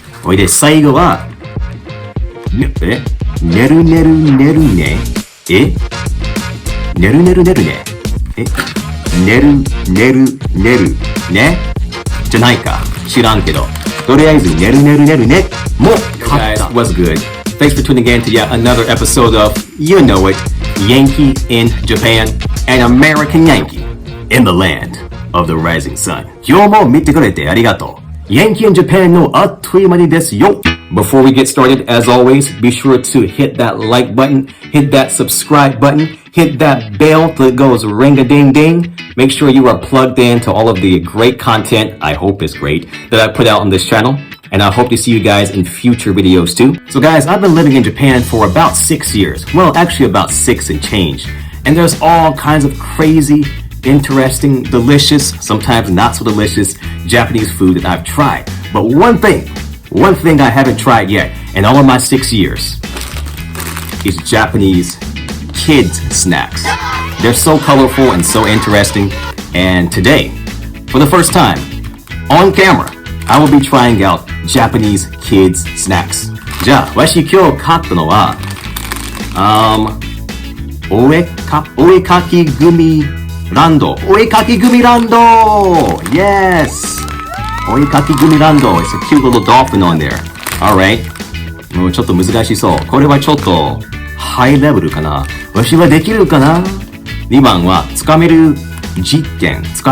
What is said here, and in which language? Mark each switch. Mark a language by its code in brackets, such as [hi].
[ja] ほいで最後は、ねるねるねるね。ねるねるねるね。ねるねるねるね。じゃないか。知らんけど。とりあえず、ねるねるねるね。もう、 [en] Hey guys, what's good? Thanks for tuning in to yet another episode of, you know it, Yankee in Japan, an American Yankee in the land of the rising sun. [ja] 今日も見てくれてありがとう。Yankee in Japan のあっという間にですよ。 [en] Before we get started, as always, be sure to hit that like button, hit that subscribe button, hit that bell that goes ring-a-ding-ding. Make sure you are plugged in to all of the great content, I hope is great, that I put out on this channel. And I hope to see you guys in future videos too. So guys, I've been living in Japan for about 6 years. Well, actually about 6 and change. And there's all kinds of crazy, interesting, delicious, sometimes not so delicious Japanese food that I've tried. But one thing I haven't tried yet in all of my 6 years is Japanese kids snacks. They're so colorful and so interesting. And today, for the first time, on camera, I will be trying out Japanese kids snacks. [ja] じゃあ、わし今日買ったのは、お絵かきグミランド。お絵かきグミランド Yes! [en] お絵かきグミランド It's a cute little dolphin on there. Alright. [ja] もうちょっと難しそう。これはちょっとハイレベルかな。わしはできるかな ?2 番は、つかめる実験。